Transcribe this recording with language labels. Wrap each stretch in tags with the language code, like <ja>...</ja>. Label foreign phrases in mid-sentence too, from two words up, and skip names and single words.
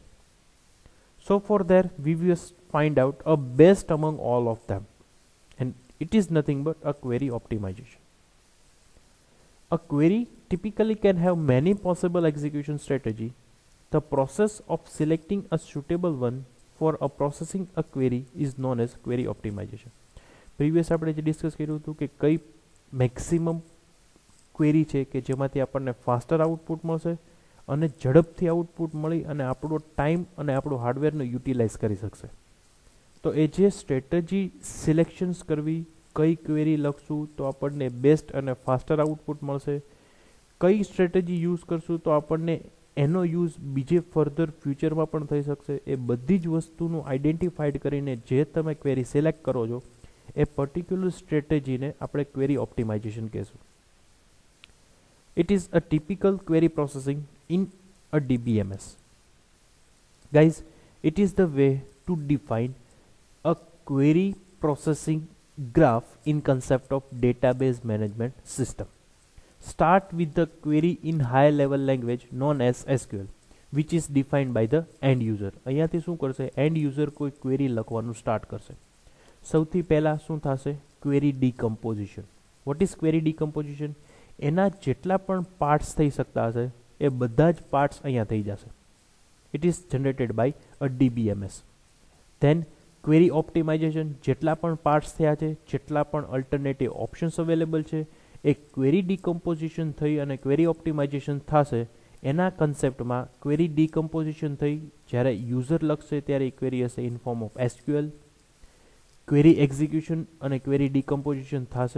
<en>So for there we will find out a best among all of them, and it is nothing but a query optimization. A query typically can have many possible execution strategy. The process of selecting a suitable one for a processing a query is known as query optimization.</en> <gu>Previous આપણે જે ડિસ્કસ કર્યું હતું કે કઈ મેક્સિમમ ક્વેરી છે કે જેમાંથી આપણને</gu> <en>faster output</en> <gu>મળશે અને ઝડપથી આઉટપુટ મળી અને આપણો ટાઈમ અને આપણું હાર્ડવેરનો યુટિલાઇઝ કરી શકશે. તો એ જે</gu> <en>strategy selections</en> <gu>કરવી, કઈ ક્વેરી લખશું તો આપણને બેસ્ટ અને</gu> <en>faster output</en> <gu>મળશે, કઈ સ્ટ્રેટેજી યુઝ કરશું તો આપણને એનો યુઝ બીજે ફર્ધર ફ્યુચરમાં પણ થઈ શકશે, એ બધી જ વસ્તુનું આઈડેન્ટિફાઈડ કરીને જે તમે ક્વેરી સિલેક્ટ કરો છો એ પર્ટિક્યુલર સ્ટ્રેટેજીને આપણે</gu> <en>query optimization</en> <gu>કહેશું.</gu> <en>It is a typical query processing in a DBMS. Guys, it is the way to define a query processing graph in concept of database management system. Start with the query in high level language known as SQL, which is defined by the end user.</en> <gu>અહીંયાથી શું કરશે,</gu> <en>end user</en> <gu>કોઈ query લખવાનું સ્ટાર્ટ કરશે. સૌથી પહેલા શું થશે,</gu> <en>query decomposition. What is query decomposition?</en> <gu>એના જેટલા પણ પાર્ટ્સ થઈ શકતા હશે એ બધા જ પાર્ટ્સ અહીંયા થઈ જશે.</gu> <en>It is generated by a DBMS. Then query optimization,</en> <gu>જેટલા પણ પાર્ટ્સ થયા છે, જેટલા પણ</gu> <en>alternative options available</en> <gu>છે, એ</gu> <en>query decomposition</en> <gu>થઈ અને</gu> <en>query optimization</en> <gu>થશે. એના કન્સેપ્ટમાં</gu> <en>query decomposition</en> <gu>થઈ જ્યારે યુઝર લખશે ત્યારે એ ક્વેરી હશે</gu> <en>in form of SQL. query execution</en> <gu>અને</gu> <en>query decomposition</en> <gu>થશે.</gu>